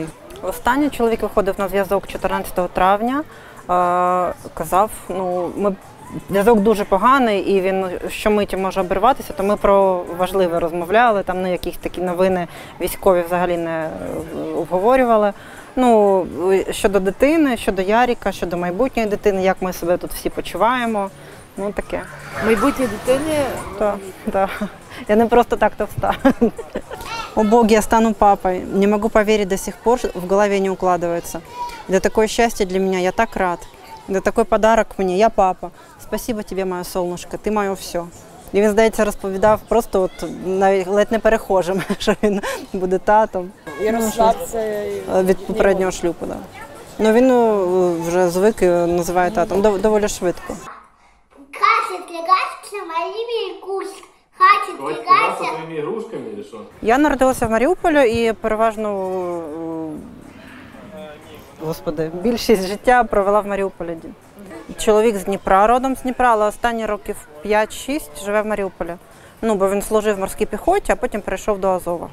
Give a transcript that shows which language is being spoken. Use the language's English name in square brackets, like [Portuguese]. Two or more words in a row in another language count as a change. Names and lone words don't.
[Ukrainian] Останній чоловік виходив на зв'язок 14 травня, казав, ну, зв'язок дуже поганий і він щомиті може обірватися, то ми про важливе розмовляли, там якісь такі новини військові взагалі не обговорювали. Ну, щодо дитини, щодо Яріка, щодо майбутньої дитини, як ми себе тут всі почуваємо. Ну, таке. Майбутнє дитини? Так, так. Я не просто так товста. [Russian] О Бог, я стану папой. Не могу поверить до сих пор, в голове не укладывается. Это такое счастье для меня, я так рад. Это такой подарок мне, я папа. Спасибо тебе, [Ukrainian] моє солнышко, ти моє все. І він, здається, розповідав просто от навіть ледь не перехожим, що він буде татом. Ярослав це від попереднього шлюбу, так. Ну він вже звик і називає татом доволі швидко. [Russian] Хватит лягаться моими игрушками. Хватит лягаться твоими игрушками или что? [Ukrainian] Я народилася в Маріуполі і переважно, більшість життя провела в Маріуполі. Чоловік з Дніпра, родом з Дніпра, але останні років 5-6 живе в Маріуполі. Ну, бо він служив в морській піхоті, а потім перейшов до Азова.